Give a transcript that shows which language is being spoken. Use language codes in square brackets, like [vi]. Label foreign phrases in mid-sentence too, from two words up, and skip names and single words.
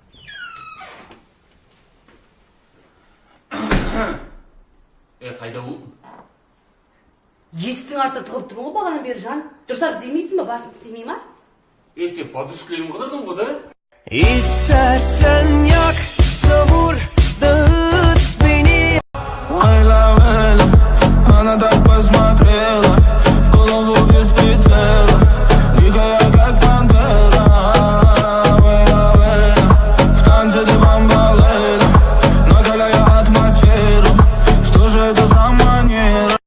[kk] Қайда бұл? Есіктің артына тығылып тұрмын ғой бағанадан бері, жан. Дұрыстап іздемейсің ба, басын істемей ма? Сен подушкалерін қыдырдың ғой, да? [tr] İstersen yak, savur, dağıt beni. [ru] Войла, войла, она так посмотрела, в голову без прицела, дикая как пантера. Войла, войла, в танце ты бомбалейла, накаляя атмосферу, что же это за манера?